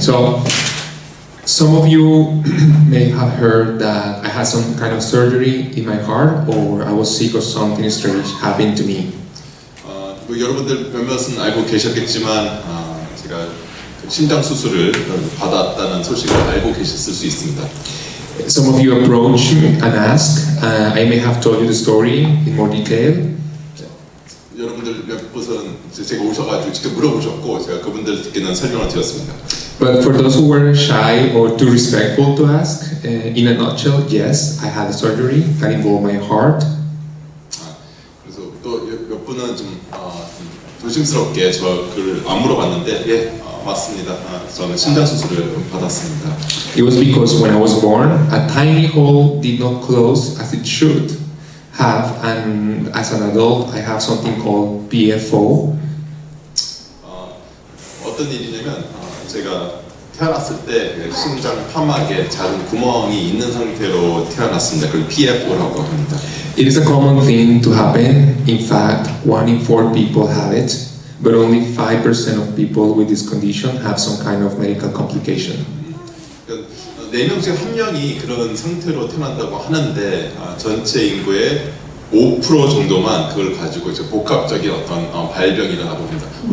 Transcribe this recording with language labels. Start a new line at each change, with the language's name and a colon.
English: So some of you may have heard that I had some kind of surgery in my heart, or I was sick or something strange happened to me.
Korean: 여러분들 몇몇은 알고 계셨겠지만 제가 심장 수술을 받았다는 소식을 알고 계셨을 수 있습니다.
English: Some of you approached me and asked. I may have told you the story in more detail.
Korean: 여러분들 몇 분은 제가 오셔가지고 직접 물어보셨고 제가 그분들께는 설명을 드렸습니다.
English: But for those who were shy or too respectful to ask, in a nutshell, yes, I had a surgery that involved my heart.
Korean: 그래서 또 몇 분은 좀 조심스럽게 저를 안 물어봤는데 예 맞습니다. 저는 심장 수술을 받았습니다.
English: It was because when I was born, a tiny hole did not close as it should have, and as an adult, I have something called PFO.
Korean: 어떤 일이냐면 제가 태어났을 때 심장 판막에 작은 구멍이 있는 상태로 태어났습니다. 그걸 PFO라고 합니다.
English: It is a common thing to happen. In fact, 1 in 4 people have it, but only 5% of people with this condition have some kind of medical complication.
Korean: 4명 중 1명이 그런 상태로 태어난다고 하는데 전체 인구의 5% 정도만 그걸 가지고 이제 복합적인 어떤 발병이 일어나고 합니다.